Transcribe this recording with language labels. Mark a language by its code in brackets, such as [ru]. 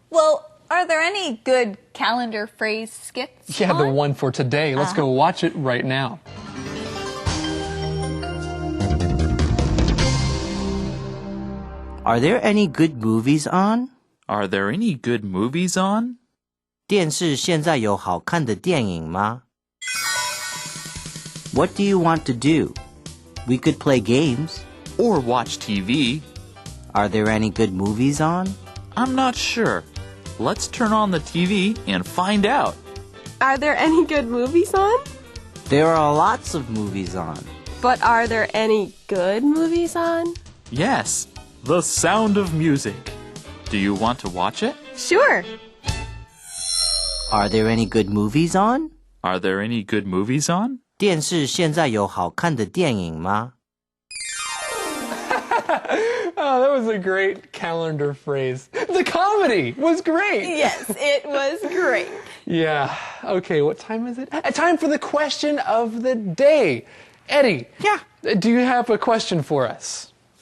[en] Well, are there any good calendar phrase skits Yeah, on? the one for today. Let's go watch it right now. Are there any good movies on? Are there any good movies on? [zh] 电视现在有好看的电影吗？ [en] What do you want to do? We could play games. Or watch TV? Are there any good movies on? I'm not sure. Let's turn on the TV and find out. Are there any good movies on? There are lots of movies on. But are there any good movies on? Yes, The Sound of Music. Do you want to watch it? Sure. Are there any good movies on? Are there any good movies on? [zh] 电视现在有好看的电影吗？ [en] Oh, that was a great calendar phrase. The comedy was great. Yes, it was great. Yeah. Okay, what time is it? Time for the question of the day. Eddie. Yeah. Do you have a question for us?